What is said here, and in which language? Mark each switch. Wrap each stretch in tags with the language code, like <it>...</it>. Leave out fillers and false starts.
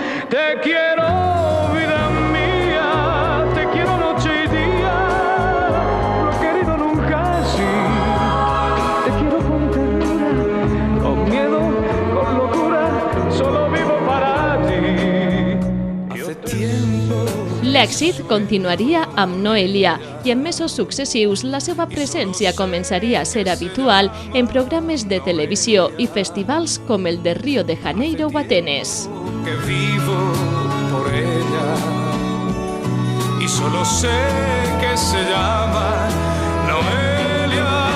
<es>Te quiero, vida mía, te quiero noche y día, no he querido nunca así. Te quiero con ternura, con miedo, con locura, solo vivo para ti. Hace tiempo.</es> <ca>L'èxit continuaria amb Noelia i en mesos successius la seva presència començaria a ser habitual en programes de televisió i festivals com el de Rio de Janeiro o Atenes.</ca> <es>Que vivo por ella y solo sé que se llama Noelia.</es>